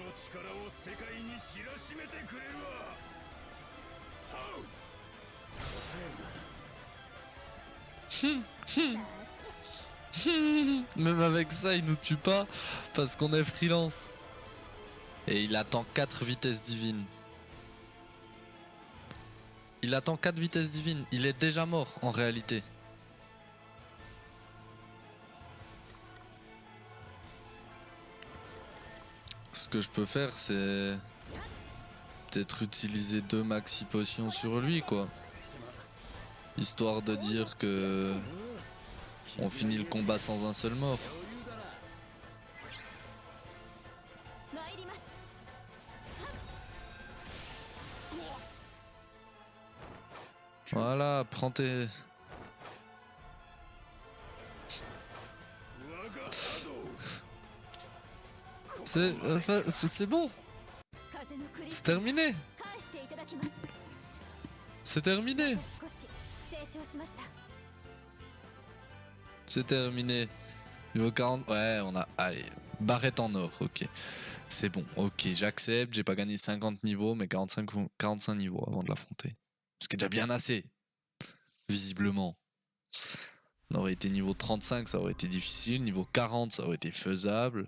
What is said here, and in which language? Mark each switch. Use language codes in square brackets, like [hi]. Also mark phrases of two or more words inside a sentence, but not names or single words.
[ja] 力を世界に知らしめてくれるわ。タウ答える [fr] Même avec ça, il nous tue pas parce qu'on est freelance. Et il attend 4 vitesses divines. Il attend 4 vitesses divines. Il est déjà mort en réalité. Ce que je peux faire, c'est peut-être utiliser 2 maxi potions sur lui, quoi. Histoire de dire que on finit le combat sans un seul mort. [ja] 参ります。 [fr] Voilà, prends tes... [ja] 我が波動 [fr] C'est bon, [ja] 風のクリス [fr] c'est [ja] タル [fr] terminé, [ja] 返していただきます。 [fr] c'est terminé, [ja] 少し成長しました。 [fr] c'est terminé. Niveau 40, ouais, on a... Allez, barrette en or, ok. C'est bon, ok, j'accepte, j'ai pas gagné 50 niveaux, mais 45 niveaux avant de l'affronter. Ce qui est déjà bien assez, visiblement. On aurait été niveau 35, ça aurait été difficile, niveau 40, ça aurait été faisable.